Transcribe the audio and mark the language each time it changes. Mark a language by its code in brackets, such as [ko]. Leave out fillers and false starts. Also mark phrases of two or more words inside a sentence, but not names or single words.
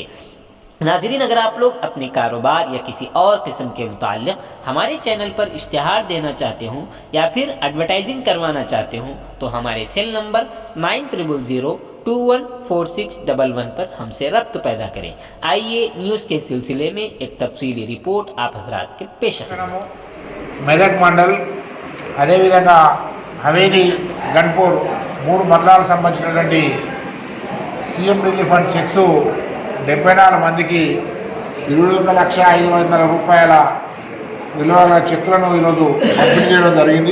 [ur] ناظرین، اگر آپ لوگ اپنے کاروبار یا کسی اور قسم کے متعلق ہمارے چینل پر اشتہار دینا چاہتے ہوں یا پھر ایڈورٹائزنگ کروانا چاہتے ہوں تو ہمارے [en] cell number [ur] 9000214611 پر ہم سے رابط پیدا کریں۔ آئیے نیوز کے سلسلے میں ایک تفصیلی رپورٹ آپ حضرات کے پیش خدمت۔ [te] మెదక్ మండల్ అదేవిధంగా హవేలీ గన్పూర్ 3 మండలాలకు సంబంధించినటువంటి [en] CM relief fund cheques [te] 74 మందికి 21,05,000 రూపాయల విలువల చెక్లను ఈరోజు పంపిణీ చేయడం జరిగింది।